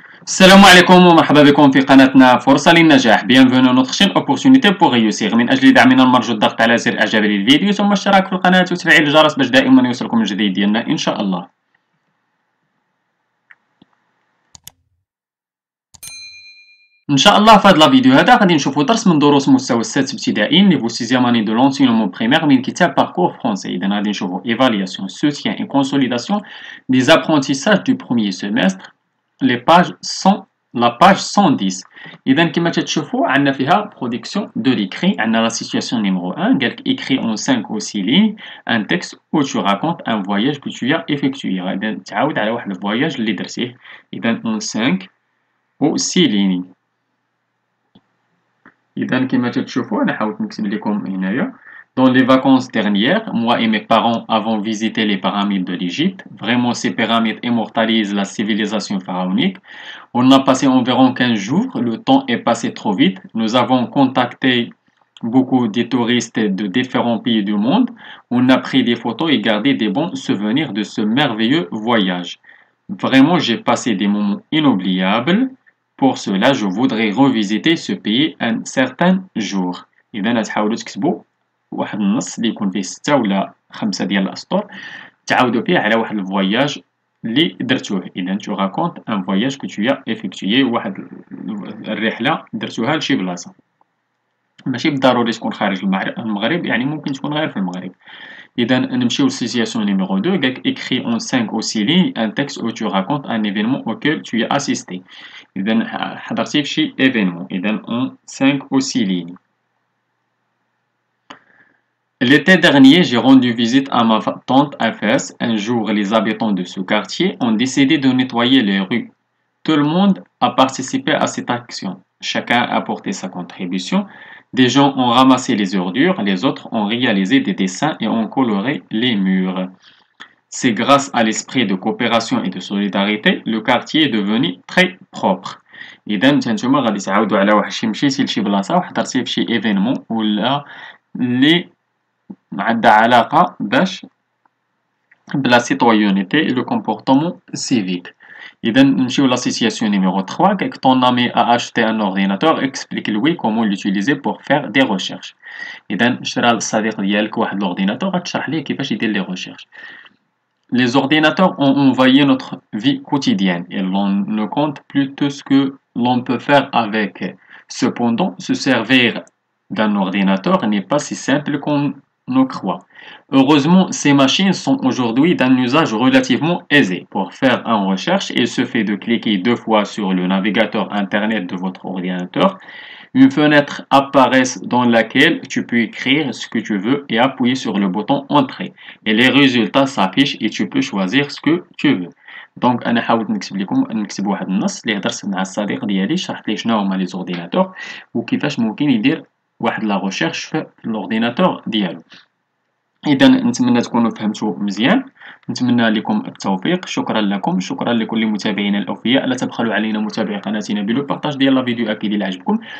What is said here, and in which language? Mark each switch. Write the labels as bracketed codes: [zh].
[ar] السلام عليكم ومرحبا بكم في قناتنا فرصة للنجاح. [fr] Bienvenue notre chaîne opportunité pour réussir. [ar] من أجل دعمنا نرجو الضغط على زر إعجاب للفيديو ثم الاشتراك في القناة وتفعيل الجرس باش دائما يوصلكم الجديد ديالنا إن شاء الله. ان شاء الله في هذا الفيديو هذا غادي نشوفوا درس من دروس مستوى السادس ابتدائي نيفو 6 اني دو لونسينمون بريمير من كتاب باركور فرونسي. اذا غادي نشوفوا ايفالياسيون سوتيان اي كونسوليداسيون دي زابرونتيساج دو بروميير سيمستر لي باج 100 لا باج 110. اذا كما تشوفوا عندنا فيها برودكسيون دو ليكري. عندنا لا سيتوياسيون نيميرو 1 قالك [fr] écrit en 5 ou 6 lignes un texte où tu racontes un voyage que tu as effectué. [ar] غادي تعاود على واحد الفواياج اللي درتيه. اذا [fr] en 5 ou 6 lignes. [ar] إذا كما تشوفوا أنا حاولت نكتب لكم هنايا. [fr] Dans les vacances dernières, moi et mes parents avons visité les pyramides de l'Égypte. Vraiment, ces pyramides immortalisent la civilisation pharaonique. On a passé environ 15 jours. Le temps est passé trop vite. Nous avons contacté beaucoup de touristes de différents pays du monde. On a pris des photos et gardé des bons souvenirs de ce merveilleux voyage. Vraiment, j'ai passé des moments inoubliables. Pour cela, je voudrais revisiter ce pays un certain jour. [ar] إذا تحاولوا تكتبوا واحد النص اللي يكون فيه 6 ولا 5 ديال الأسطر تعاودوا فيه على واحد الفواياج اللي درتوه. إذا [fr] tu racontes un voyage que tu as effectué. [ar] واحد الرحلة درتوها لشي بلاصة. ماشي بالضروري تكون خارج المغرب، يعني ممكن تكون غير في المغرب. إذا نمشيو للسيتياسيون نيميرو 2 قالك [fr] écrit en 5 ou 6 lignes un texte où tu racontes un événement auquel tu as assisté. [ar] إذا حضرتي في شي événement. إذا [fr] en 5 ou 6 lignes. L'été dernier, j'ai rendu visite à ma tante à Fès. Un jour, les habitants de ce quartier ont décidé de nettoyer les rues. Tout le monde a participé à cette action. Chacun a apporté sa contribution. Des gens ont ramassé les ordures, les autres ont réalisé des dessins et ont coloré les murs. C'est grâce à l'esprit de coopération et de solidarité, le quartier est devenu très propre. [ar] إذا نتوما غادي تعاودوا على واحد مشيتي لشي بلاصة وحضرتي في شي ايفينمون ولا اللي عندها علاقة باش بلا سيتويونيتي [fr] et le comportement civique. [ar] إذا نمشيو لا سيتياسيون نيميرو 3 قالك [fr] ton ami a acheté un ordinateur, explique-lui comment l'utiliser pour faire des recherches. [ar] إذا شرا الصديق ديالك واحد الأورديناتور غتشرح ليه كيفاش يدير لي recherches. [fr] Les ordinateurs ont envahi notre vie quotidienne et l'on ne compte plus tout ce que l'on peut faire avec. Cependant, se servir d'un ordinateur n'est pas si simple qu'on ne croit. Heureusement, ces machines sont aujourd'hui d'un usage relativement aisé. Pour faire une recherche, il suffit de cliquer 2 fois sur le navigateur Internet de votre ordinateur. Une fenêtre apparaît dans laquelle tu peux écrire ce que tu veux et appuyer sur le bouton Entrée. Et les résultats s'affichent et tu peux choisir ce que tu veux. [ar] دونك انا حاولت نكتب واحد النص اللي هضرت مع الصديق ديالي شرحت ليه شنو هما لي زورديناتور وكيفاش ممكن يدير واحد لا ريشيرش في الاورديناتور ديالو. اذا نتمنى تكونوا فهمتوا مزيان. نتمنى لكم التوفيق. شكرا لكم، شكرا لكل متابعينا الاوفياء. لا تبخلوا علينا متابعي قناتنا بلو بارطاج ديال لا فيديو اكيد الى عجبكم.